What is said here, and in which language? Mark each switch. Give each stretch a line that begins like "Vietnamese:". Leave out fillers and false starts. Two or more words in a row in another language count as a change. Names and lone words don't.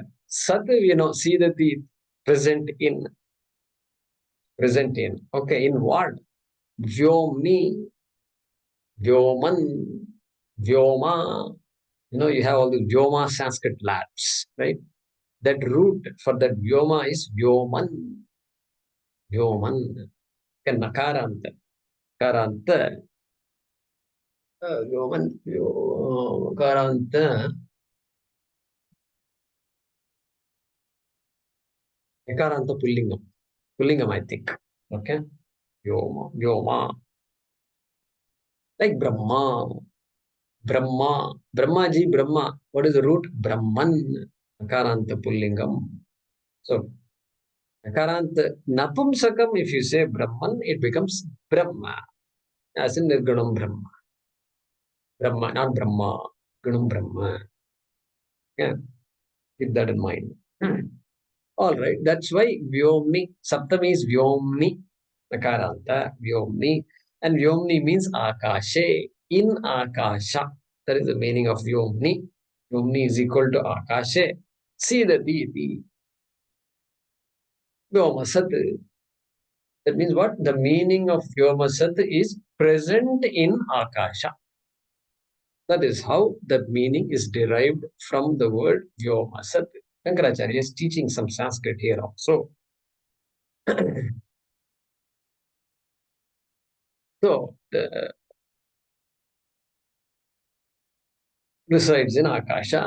Sanskrit: Sat, Sidati,
English: present in. Okay, in what?
Sanskrit: Vyomni, Vyoman, Vyoma.
English: You have all the Vyoma Sanskrit labs, right? That root for that Vyoma is Vyoman.
Sanskrit: Vyoman. Nakaranta. Karanta. Vyoman. Karanta. Nakaranta Pullingam. Pullingam,
English: I think. Okay. Vyoma. Like Brahma. Brahmaji, Brahma. What is the root? Brahman.
Sanskrit: Nakaranta Pullingam. So, Nakaranta Napumsakam,
English: if you say Brahman, it becomes Brahma. As in
Sanskrit: Nirgunam Brahma.
English: Brahma, not Brahma.
Sanskrit: Gunam Brahma.
English: Yeah. Keep that in mind. All right. That's why Vyomni.
Sanskrit: Saptami is Vyomni. Nakaranta. Vyomni.
English: And Vyomni means Akashe. In Akasha. That is the meaning of Vyomni. Vyomni is equal to Akashe.
Sanskrit: Sidati iti. Vyomasat.
English: That means what? The meaning of Vyomasat is present in Akasha. That is how that meaning is derived from the word Vyomasat. Shankaracharya is teaching some Sanskrit here also. So, resides in Akasha.